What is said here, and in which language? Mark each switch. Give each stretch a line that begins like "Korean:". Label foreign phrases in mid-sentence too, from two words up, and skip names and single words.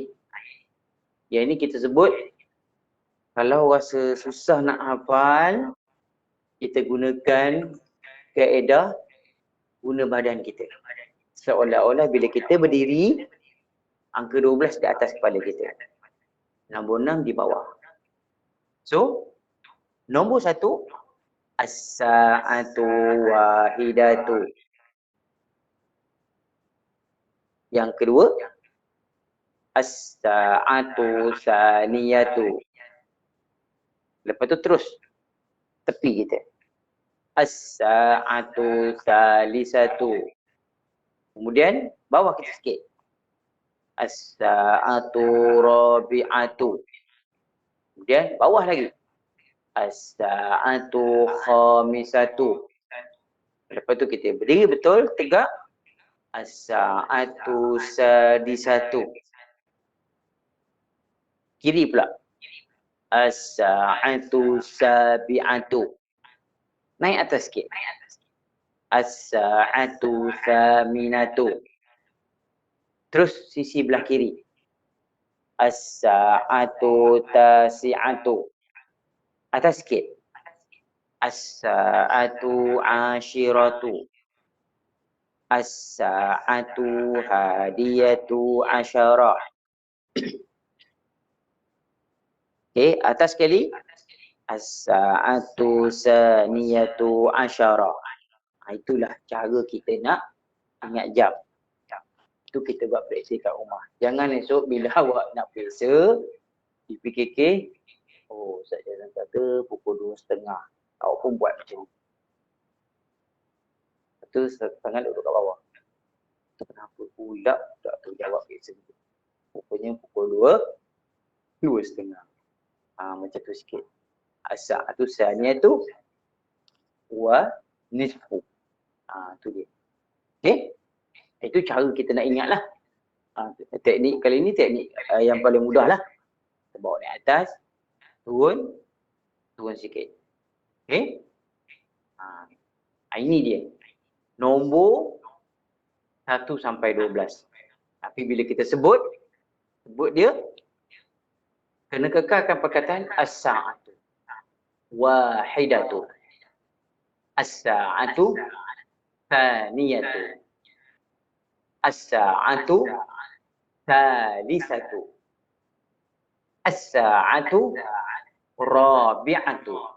Malay: Yang ini kita sebut, kalau rasa susah nak hafal, kita gunakan kaedah guna badan kita. Seolah-olah bila kita berdiri, angka 12 di atas kepala kita. Nombor 6 di bawah. So, nombor 1,
Arabic: الساعة الواحدة.
Malay: Yang kedua,
Arabic: الساعة الثانية.
Malay: Lepas tu terus tepi kita.
Arabic: الساعة الثالثة.
Malay: Kemudian bawah kita sikit.
Arabic: الساعة الرابعة.
Malay: Kemudian bawah lagi.
Arabic: الساعة الخامسة.
Malay: Lepas tu kita berdiri betul, tegak.
Arabic: الساعة السادسة.
Malay: Kiri pula.
Arabic: الساعة السابعة.
Malay: Naik atas sikit.
Arabic: الساعة الثامنة.
Malay: Terus sisi belah kiri.
Arabic: الساعة التاسعة.
Malay: Atas sikit.
Arabic: الساعة العاشرة. الساعة الحادية عشرة.
Malay: Okey, atas sekali.
Arabic: الساعة الثانية عشرة.
Malay: Itulah cara kita nak ingat jam. Itu kita buat praktis kat rumah. Jangan esok bila awak nak periksa di PKK, oh Ustaz Jazan kata pukul 2.30. Awak pun buat macam ni. Lepas tu tangan duduk kat bawah. Kenapa pula tak tu jawab periksa tu. Pokoknya pukul 2.30. Macam tu sikit.
Arabic: الساعة الثانية والنصف.
Malay: Tu dia. Okey? Itu cara kita nak ingat lah. Teknik kali ni teknik yang paling mudah lah. Kita bawa naik atas, turun sikit. Okey? Ini dia. Nombor 1 sampai 12. Tapi bila kita sebut dia, kena kekalkan perkataan
Arabic: الساعة الواحدة. الساعة الثانية. الساعة الثالثة. الساعة الرابعة.